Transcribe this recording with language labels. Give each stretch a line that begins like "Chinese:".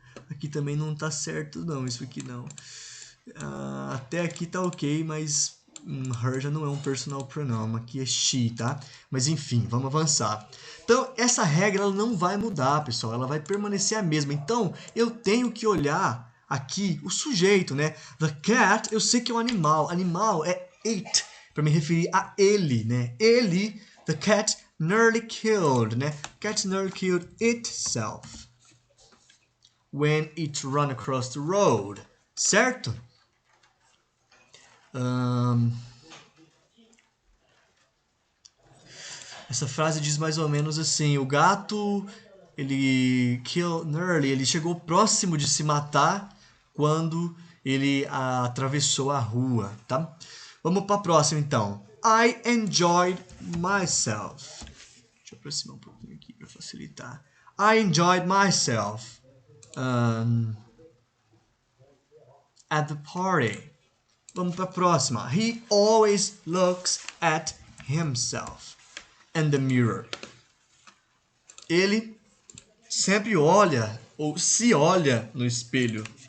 Portuguese: Aqui também não tá certo, não. Isso aqui não. Até aqui tá ok, mas her já não é um personal pronoun. Aqui é she, tá? Mas enfim, vamos avançar. Então, essa regra ela não vai mudar, pessoal. Ela vai permanecer a mesma. Então, eu tenho que olhar aqui o sujeito, né? The cat, eu sei que é um animal. Animal é it, para me referir a ele, né? Ele,
English: the cat nearly killed,
Portuguese: né?
English: Cat nearly killed itself when it ran across the road.
Portuguese: Certo? Essa frase diz mais ou menos assim: o gato ele chegou próximo de se matar quando ele atravessou a rua, tá? Vamos para a próxima então.
English: I enjoyed myself.
Portuguese: Deixa eu aproximar um pouquinho aqui para facilitar.
English: I enjoyed myself at the party.
Portuguese: Vamos para a próxima.
English: He always looks at himself in the mirror.
Portuguese: Ele sempre olha ou se olha no espelho.